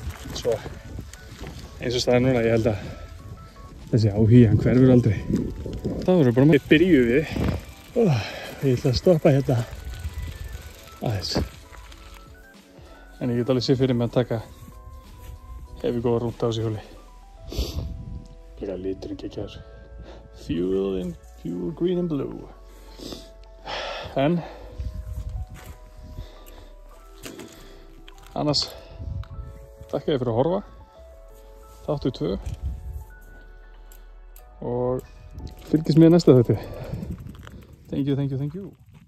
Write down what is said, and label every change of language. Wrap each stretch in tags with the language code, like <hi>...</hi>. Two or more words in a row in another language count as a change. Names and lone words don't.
<is>Svo eins og staðar núna, ég held að þessi áhugi, hann hverfur aldrei. Það voru bara við byrjuð við. Ég ætla að stoppa hérna aðeins. En ég get alveg sér fyrir mig að taka hefi góða rúnt á þessu hjóli. Líka liturinn geggjaður.</is> <en>Fuel green and blue.</en> <is>En annars þakka ég fyrir að horfa. Þáttu 2 og fylgist með næsta þætti.</is> <en>Thank you.</en>